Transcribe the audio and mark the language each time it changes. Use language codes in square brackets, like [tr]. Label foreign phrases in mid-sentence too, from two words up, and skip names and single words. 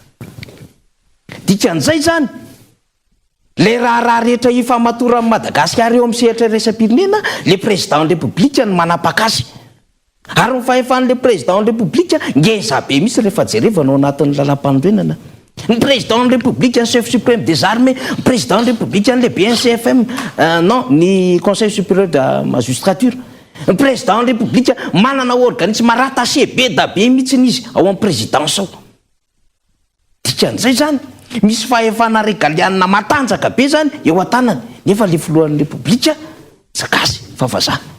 [mg] Dikan'izay zany le raha rehetra ifamatora amin'ny Madagasikara eo amin'ny sehatra raisam-pirenena [fr] le président de république [mg] ny manapakasy. Ary ny fahefan' [fr] le président de république [mg] ngeza be misy rehefa jerevana ao anatin'ny lalam-panorenana. [fr] Ny président de république ny chef suprême des armées, ny président de république [mg] ny lehibe ny [fr] CFM, non, ny conseil supérieur de la magistrature. [mg] Ny [fr] président de république [mg] manana [fr] organisme rattaché [mg] be da be mihitsiny izy ao amin'ny présidence ao. Dikan'izay zany misy fahefana régaliana matanjaka be zany eo an-tanany, nefa le filohan'ny république zakasy fa vazaha.